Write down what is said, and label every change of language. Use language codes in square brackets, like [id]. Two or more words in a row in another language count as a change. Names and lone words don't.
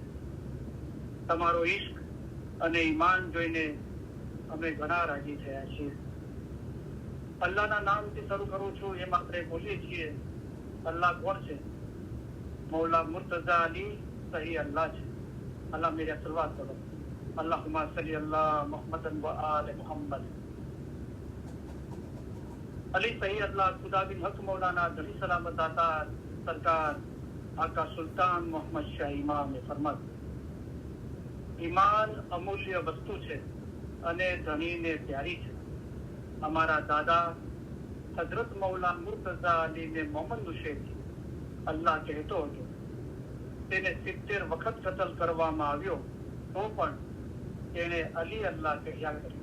[gu] તમારો ઈશ્ક અને ઈમાન જોઈને અમે ઘણા રાજી થયા છીએ. અલ્લાહના નામથી શરૂ કરું છું એમ આપણે બોલીએ છીએ. અલ્લાહ કોણ છે? મૌલા મુર્તઝા અલી સહી અલ્લાહ છે. અલ્લાહ મેરે સલવાત કરો. [ar] اللهم صل على محمد وآل محمد. [hi] अली सही अल्लाह खुदा बिन हक मौलाना धनी सलामत दातार सरकार आका सुल्तान मोहम्मद शाह इमाम ने फरमाया, [gu] ઈમાન અમૂલ્ય વસ્તુ છે અને ધણીને પ્યારી છે. અમારા દાદા હજરત મૌલા મુર્તઝા અલીને મોહમ્મદ હુસૈન અલ્લાહ કહેતો હતો. તેને 70 વખત કતલ કરવામાં આવ્યો તો પણ તેણે અલી અલ્લાહ કહ્યા કર્યું.